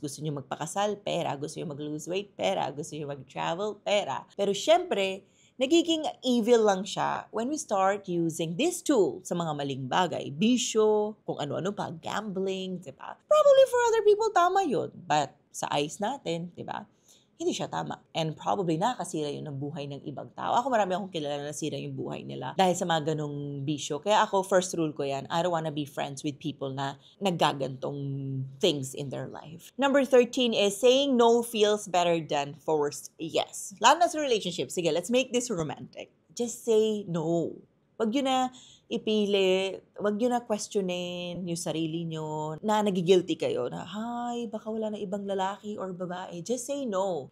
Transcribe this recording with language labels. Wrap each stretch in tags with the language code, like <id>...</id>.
<tl>Gusto niyo magpakasal, pera. Gusto niyo mag-lose weight, pera. Gusto niyo mag-travel, pera. Pero syempre, nagiging evil lang siya</tl> <en>when we start using this tool</en> <tl>sa mga maling bagay. Bisyo, kung ano-ano pa, gambling, diba?</tl> <en>Probably for other people,</en> <tl>tama yun. But sa eyes natin, diba? Hindi siya tama.</tl> <en>And probably</en> <tl>nakakasira yun ng buhay ng ibang tao. Ako marami akong kilala na nasira yung buhay nila dahil sa mga ganong bisyo. Kaya ako,</tl> <en>first rule ko yan, I don't wanna be friends with people na naggagantong things in their life. Number 13 is saying no feels better than forced yes.</en> <tl>Lalo na sa relationship.</tl> <en>Sige, let's make this romantic. Just say no.</en> <tl>Wag yun na ipili, wag yun na questionin yung sarili nyo na nagigilty kayo na, hi, baka wala na ibang lalaki or babae. Just say no.</tl>